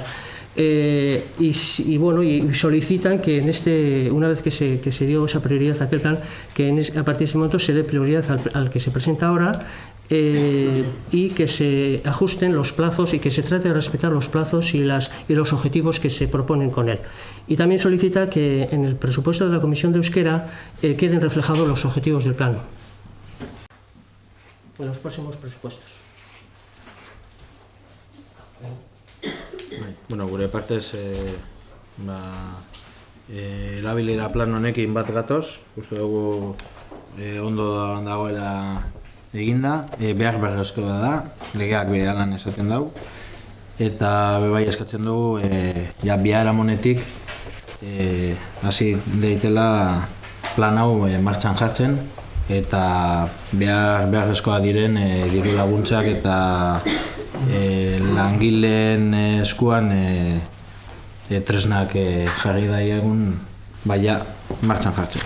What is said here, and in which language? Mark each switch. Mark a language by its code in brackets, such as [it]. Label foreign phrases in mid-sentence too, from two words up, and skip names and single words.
[es] Y solicitan que una vez que se dio esa prioridad a aquel plan, que a partir de ese momento se dé prioridad al que se presenta ahora y que se ajusten los plazos y que se trate de respetar los plazos y los objetivos que se proponen con él. Y también solicita que en el presupuesto de la Comisión de Euskera queden reflejados los objetivos del plan en los próximos presupuestos. [eu] Bueno, gure partez erabilera plan honekin bat gatoz, uste dugu ondo dagoela eginda, behar beharrezkoa da, legeak behalan esaten dau, eta bebai eskatzen dugu biharamonetik hasi deitela plan hau martxan jartzen, eta beharrezkoa diren diru laguntzak eta langileen eskuan tresnak jarri daiegun martxan jartzeko.